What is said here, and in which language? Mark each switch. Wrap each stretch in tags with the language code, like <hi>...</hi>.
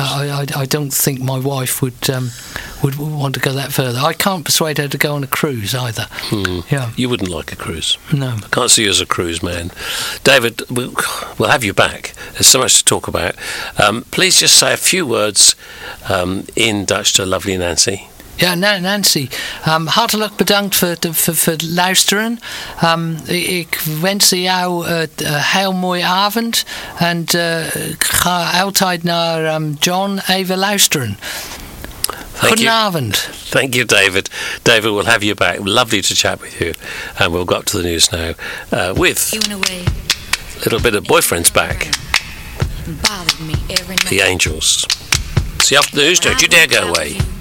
<en>I don't think my wife would want to go that further. I can't persuade her to go on a cruise either. Yeah. You wouldn't like a cruise. No. I can't see you as a cruise man. David, we'll have you back. There's so much to talk about. Please just say a few words in Dutch to lovely Nancy.</en> <nl>Ja, Nancy, hartelijk bedankt voor het luisteren. Ik wens jou een heel mooie avond. En ga altijd naar John even luisteren. Goedenavond.</nl> <en>Thank you, David. David, we'll have you back. Lovely to chat with you. And we'll go up to the news now with a little bit of Boyfriend's Back. The Angels. See you after the news, don't you dare go away. You.</en>